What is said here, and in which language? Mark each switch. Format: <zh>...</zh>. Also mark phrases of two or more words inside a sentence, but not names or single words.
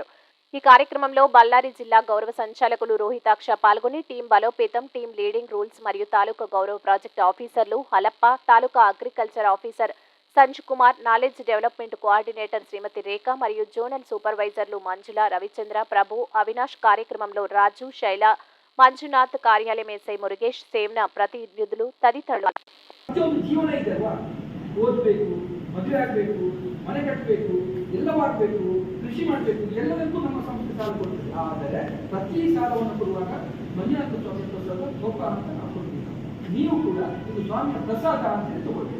<te>ఈ కార్యక్రమంలో బళ్ళారి జిల్లా గౌరవ సంచాలకులు రోహితాక్ష పాల్గొని టీం బలోపేతం,</te> <en>team leading rules</en> <te>మరియు తాలూకా గౌరవ ప్రాజెక్ట్ ఆఫీసర్లు హలప్ప, తాలూకా</te> <en>agriculture officer</en> <te>సంజు కుమార్,</te> <en>knowledge development coordinator</en> <te>శ్రీమతి రేఖ మరియు జోనల్ సూపర్వైజర్లు మంజుల, రవిచంద్ర, ప్రభు, అవినాష్, కార్యక్రమంలో రాజు, శైల, మంజునాథ్, కార్యాలయం ఎస్ఐ మురుగేష్, సేవన ప్రతినిధులు తదితరులు.</te> <kn>ಮದುವೆ ಆಗಬೇಕು, ಮನೆ ಕಟ್ಟಬೇಕು, ಎಲ್ಲ ಮಾಡಬೇಕು, ಕೃಷಿ ಮಾಡಬೇಕು, ಎಲ್ಲದಕ್ಕೂ ನಮ್ಮ ಸಂಸ್ಥೆ ಸಾಲ ಕೊಡ್ತೀವಿ. ಆದರೆ ಪ್ರತಿ ಸಾಲವನ್ನು ಕೊಡುವಾಗ ಮಂಜುನಾಥ ಸ್ವಾಮಿ ಪ್ರಸಾದ ಗೋಪ ಅಂತ ನಾವು ಕೊಡ್ತೀವಿ. ನೀವು ಕೂಡ ಇದು ಸ್ವಾಮಿಯ ಪ್ರಸಾದ ಅಂತ ತಗೊಳ್ಬೇಕು.</kn>